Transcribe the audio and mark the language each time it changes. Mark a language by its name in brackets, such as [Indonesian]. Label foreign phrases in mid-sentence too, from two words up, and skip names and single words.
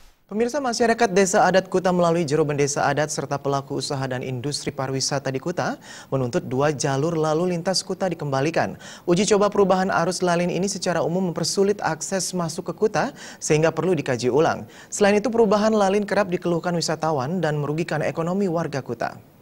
[Indonesian] Pemirsa, masyarakat Desa Adat Kuta melalui Jero Bendesa Adat serta pelaku usaha dan industri pariwisata di Kuta menuntut 2 jalur lalu lintas Kuta dikembalikan. Uji coba perubahan arus lalin ini secara umum mempersulit akses masuk ke Kuta sehingga perlu dikaji ulang. Selain itu, perubahan lalin kerap dikeluhkan wisatawan dan merugikan ekonomi warga Kuta.